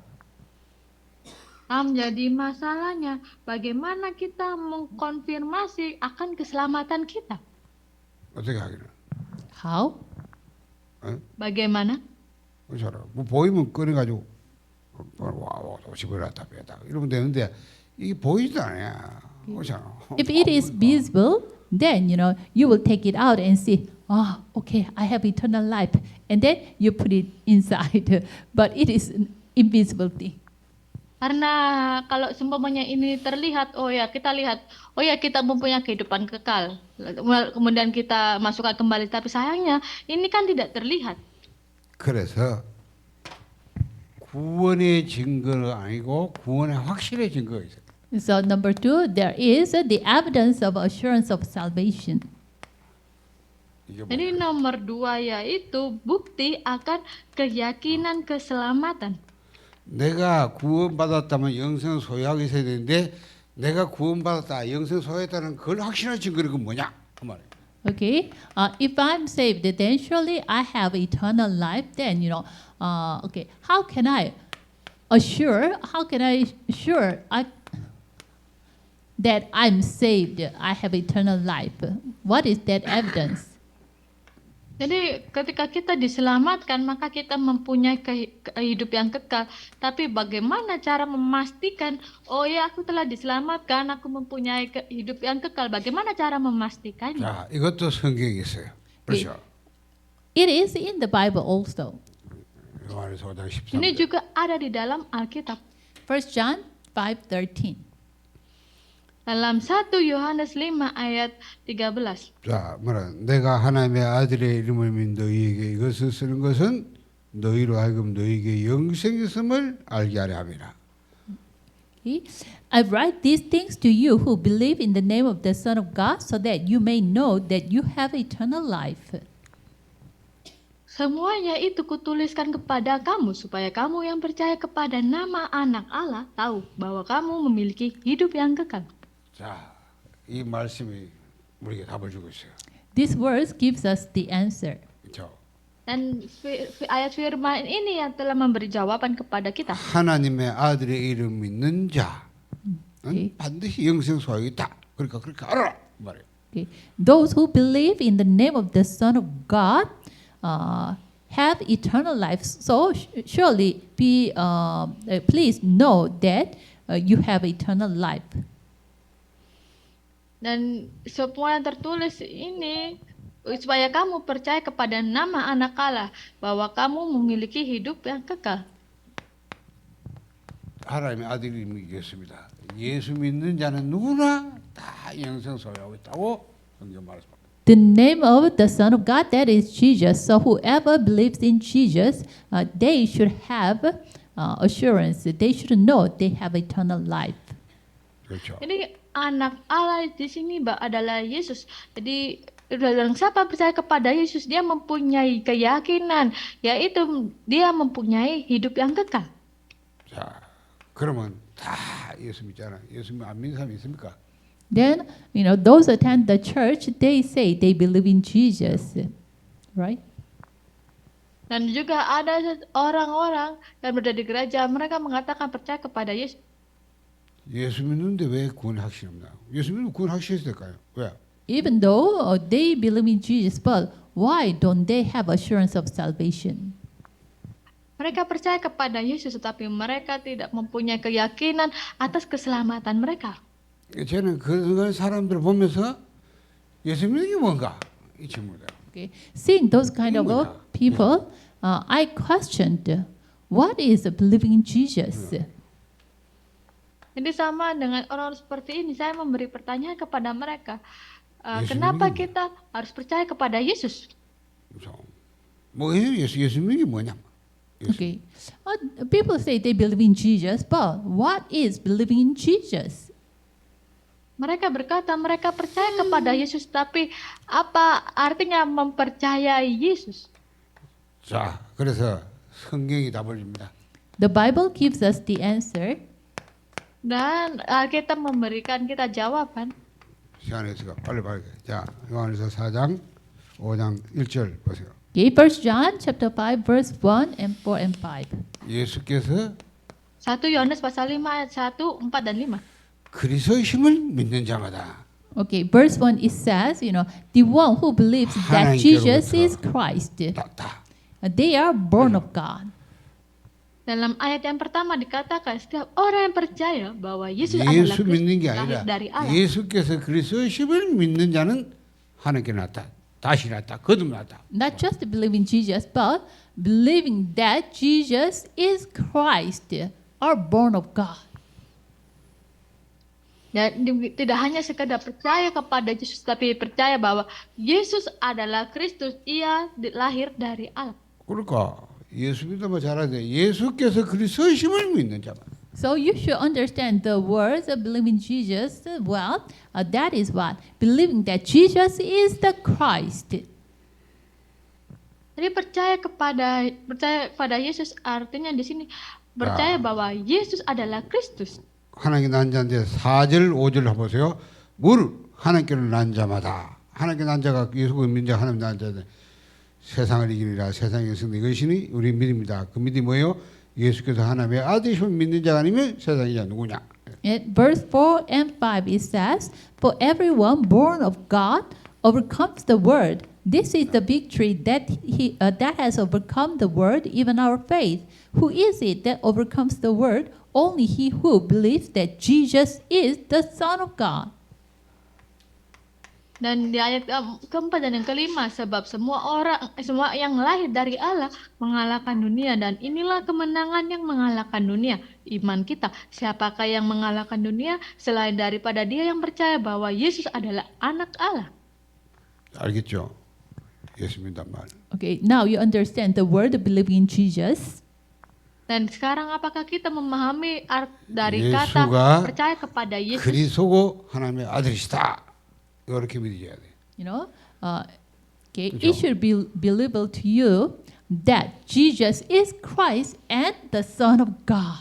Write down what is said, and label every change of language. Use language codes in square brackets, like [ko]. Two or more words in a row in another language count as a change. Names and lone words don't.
[id] Jadi masalahnya bagaimana kita mengkonfirmasi akan keselamatan kita? [ko] 어떻게 확인해? [en] How? [id] Bagaimana? [ko] 그렇잖아. 뭐 보이면 꺼내가지고 와 집어놨다 빼다 이러면 되는데 이게 보이지도 않아. 그렇잖아. [en] If it is visible, then you will take it out and see. Oh, okay, I have eternal life, and then you put it inside. But it is an invisible thing. [id] Karena kalau seumpamanya ini terlihat, oh ya kita lihat, oh ya kita mempunyai kehidupan kekal. Kemudian kita masukkan kembali, tapi sayangnya ini kan tidak terlihat. [ko] 그래서 구원의 증거는 아니고 구원의 확실의 증거가 있어요. [en] So number 2, there is the evidence of assurance of salvation. [ko] 이게 [id] Jadi nomor 2 yaitu bukti akan keyakinan keselamatan. [ko] 내가 구원받았다면 영생 소유하고 있어야 되는데 내가 구원받았다, 영생 소유했다는 그걸 확신할 증거는 그 뭐냐? 그 말이에요. [en] Okay, if I'm saved, then surely I have eternal life. Then okay, how can I assure? How can I assure that I'm saved? I have eternal life. What is that evidence? [id] Jadi ketika kita diselamatkan, maka kita mempunyai hidup yang kekal. Tapi bagaimana cara memastikan, oh ya aku telah diselamatkan, aku mempunyai hidup yang kekal. Bagaimana cara memastikannya? [ko] 자, 이것도 성경에 있어요. 그렇죠? [en] It is in the Bible also. [ko] 요한에서 5장 [id] Ini [ko] 13절. [id] juga ada di dalam Alkitab. [en] 1 John 5:13. [id] Dalam 1 Yohanes 5 ayat 13. [ko] 자, 뭐라? 내가 하나님의 아들의 이름을 믿는 너희에게 이것을 쓰는 것은 너희로 하여금 너희에게 영생이 있음을 알게 하려 함이라. [en] Okay. I write these things to you who believe in the name of the Son of God, so that you may know that you have eternal life. [id] Semuanya itu kutuliskan kepada kamu supaya kamu yang percaya kepada nama Anak Allah tahu bahwa kamu memiliki hidup yang kekal. [ko] 자, 이 말씀이 우리에게 답을 주고 있어요. [en] This verse gives us the answer. [ko] 그렇죠? [id] Dan ayat firman ini yang telah memberi jawaban kepada kita. [ko] 하나님의 아들의 이름 믿는 자는 오케이. 반드시 영생 소유가 있다. 그러니까 그렇게 알아라 말이에요. [en] Okay. Those who believe in the name of the Son of God have eternal life. So surely please know that you have eternal life. [id] Dan semua yang tertulis ini supaya kamu percaya kepada nama Anak Allah bahwa kamu memiliki hidup yang kekal. [ko] 하나님의 아들이 예수입니다. 예수 믿는 자는 누구나 다 영생 소유하고 있다고 성경 말씀합니다. [en] The name of the Son of God, that is Jesus. So whoever believes in Jesus, they should have assurance. They should know they have eternal life. [ko] 그렇죠. [id] Jadi Anak Allah di sini adalah Yesus. Jadi dalam siapa percaya kepada Yesus, dia mempunyai keyakinan, yaitu dia mempunyai hidup yang kekal. [ko] 자, 그러면 다 예수 믿잖아. 예수 안 믿는 사람이 있습니까? [en] Then, those attend the church, they say they believe in Jesus, right? [id] Dan juga ada orang-orang yang berada di gereja, mereka mengatakan percaya kepada Yesus. [ko] 예수 믿는데 왜 구원 확신 없나? 예수 믿으면 구원 확실했을 까요? 왜? [en] Even though they believe in Jesus, but why don't they have assurance of salvation? [id] Mereka percaya kepada Yesus, tetapi mereka tidak mempunyai keyakinan atas keselamatan mereka. [ko] 저는 그런 사람들 보면서 예수 믿는 게 뭔가 이 친구들. [en] Okay. Seeing those kind of [ko] 뭐냐? [en] people, I questioned, what is believing in Jesus? [id] Jadi sama dengan orang seperti ini, saya memberi pertanyaan kepada mereka, Yesus kenapa [ko] 믿는 [id] kita harus percaya kepada Yesus? [ko] 그래서 뭐예요? 예수 믿는 게 뭐냐? [en] Okay. People say they believe in Jesus, but what is believing in Jesus? [id] Mereka berkata mereka percaya kepada Yesus, tapi apa artinya mempercayai Yesus? [ko] 자, 그래서 성경이 답을 줍니다. [en] The Bible gives us the answer. [id] Dan Alkitab memberikan kita jawaban. [ko] 시간이 있으니까 빨리 봐야 돼. 자, 요한일서 4장 5장 1절 보세요. [en] Okay, 1 John chapter 5, verse 1 and 4 and 5. [ko] 예수께서 [id] 1 Yohanes pasal 5 ayat 1, 4 dan 5. [ko] 그리스도이심을 믿는 자마다 [en] Okay, verse 1 it says, the one who believes that Jesus is Christ, [ko] 다 [en] they are born of God. [id] Dalam ayat yang pertama dikatakan setiap orang yang percaya bahwa Yesus adalah [ko] 예수 믿는 게 [id] Kristus lahir [ko] 아니라 [id] dari Allah. [ko] 예수께서 그리스도이심을 믿는 자는 하나님께 났다. 다시 났다. 거듭났다. [en] Not just believing Jesus, but believing that Jesus is Christ, are born of God. [id] Dan tidak hanya sekedar percaya kepada Yesus, tapi percaya bahwa Yesus adalah Kristus, ia lahir dari Allah. [ko] 그러니까 예수 믿으면 잘해야 돼. 예수께서 그리스도이심을 믿는 자만. [en] So you should understand the words of believing Jesus well. That is what believing that Jesus is the Christ. [id] Jadi percaya kepada Yesus artinya di sini percaya bahwa Yesus adalah Kristus. [ko] 하나님께 난 자인데 4절 5절 해보세요. 물 하나님께로 난 자마다 하나님께 난 자가 예수 믿는 자 하나님 난 자들 세상을 이기리라 세상의 승리 이것이니 우리 믿음이다. 그 믿음이 뭐예요? 예수께서 하나님의 아들이심을 믿는 자가 아니면 세상이 자 누구냐? [en] In verse 4 and 5 it says, for everyone born of God overcomes the world. This is the victory that has overcome the world, even our faith. Who is it that overcomes the world? Only he who believes that Jesus is the Son of God. [id] Dan di ayat keempat dan yang kelima, sebab semua yang lahir dari Allah mengalahkan dunia, dan inilah kemenangan yang mengalahkan dunia, iman kita. Siapakah yang mengalahkan dunia selain daripada dia yang percaya bahwa Yesus adalah anak Allah? [ko] 알겠죠? 예수 믿단 말. [en] Okay, now you understand the word believing in Jesus. [id] Dan sekarang apakah kita memahami dari [ko] 예수가 [id] kata percaya kepada Yesus? [ko] 그리스도고 하나님의 아들이시다. 이렇게 믿어야 돼. [en] Okay, it should be believable to you that Jesus is Christ and the Son of God.